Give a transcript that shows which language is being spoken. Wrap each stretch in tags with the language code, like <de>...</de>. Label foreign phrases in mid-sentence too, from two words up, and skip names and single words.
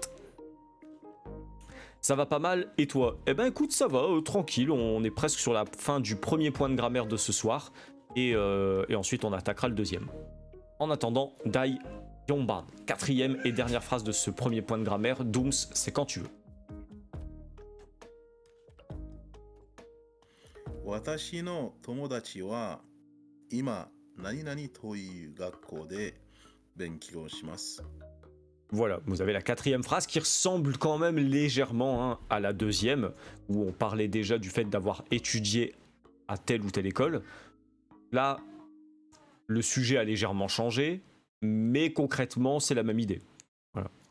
<fr>Ça va pas mal et toi? Eh ben écoute, ça va, tranquille. On est presque sur la fin du premier point de grammaire de ce soir. Et ensuite on attaquera le deuxième. En attendant,</fr> <ja>第四番.</ja> <fr>Quatrième et dernière phrase de ce premier point de grammaire. Dooms, c'est quand tu veux.</fr> <ja>私の友達は今何々という学校で勉強します。</ja> <fr>Voilà, vous avez la quatrième phrase qui ressemble quand même légèrement, hein, à la deuxième, où on parlait déjà du fait d'avoir étudié à telle ou telle école. Là, le sujet a légèrement changé, mais concrètement, c'est la même idée.</fr>